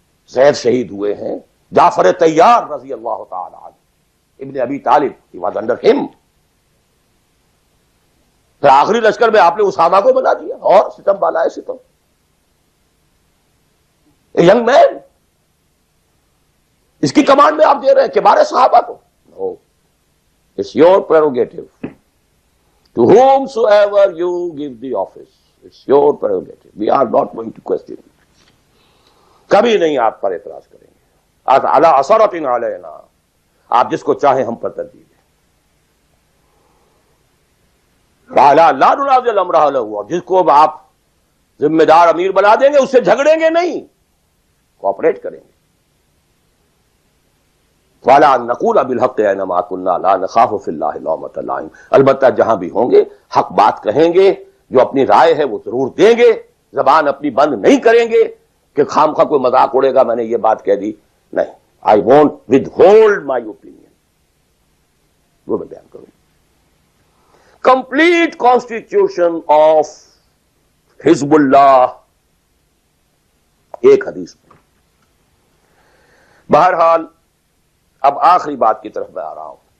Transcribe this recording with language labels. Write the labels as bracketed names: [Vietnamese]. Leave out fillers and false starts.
[Urdu] زید شہید ہوئے ہیں، جعفر طیار رضی اللہ تعالی عنہ، ابن ابی طالب، [English] he was under him. [Urdu] پھر آخری لشکر میں آپ نے اسامہ کو بنا دیا، اور ستم بالائے ستم. ینگ مین، اس کی کمانڈ میں آپ دے رہے ہیں کبار صحابہ کو. [English] No. It's your prerogative. To whomsoever you give the office, it's your prerogative. We are not going to question it. [Urdu] کبھی نہیں آپ پر اعتراض کریں گے. [Arabic] علی عصرۃ علینا، [Urdu] آپ جس کو چاہیں ہم پر ترجیح دیں. [Arabic] وعلی لا ننازع الامر اہلہ، [Urdu] اور جس کو آپ ذمہ دار امیر بنا دیں گے اس سے جھگڑیں گے نہیں، کوآپریٹ کریں گے. [Arabic] وَعَلَىٰ أَن نَّقُولَ بِالْحَقِّ أَيْنَمَا كُنَّا لَا نَخَافُ فِي اللَّهِ لَوْمَةَ لَائِمٍ. [Urdu] البتہ جہاں بھی ہوں گے حق بات کہیں گے، جو اپنی رائے ہے وہ ضرور دیں گے، زبان اپنی بند نہیں کریں گے کہ خام خواہ کوئی مذاق اڑے گا میں نے یہ بات کہہ دی. [English] نہیں، I won't withhold my opinion. [Urdu] وہ میں بیان کروں. [English] Complete constitution of حزب اللہ، [Urdu] ایک حدیث میں. بہرحال اب آخری بات کی طرف میں آ رہا ہوں.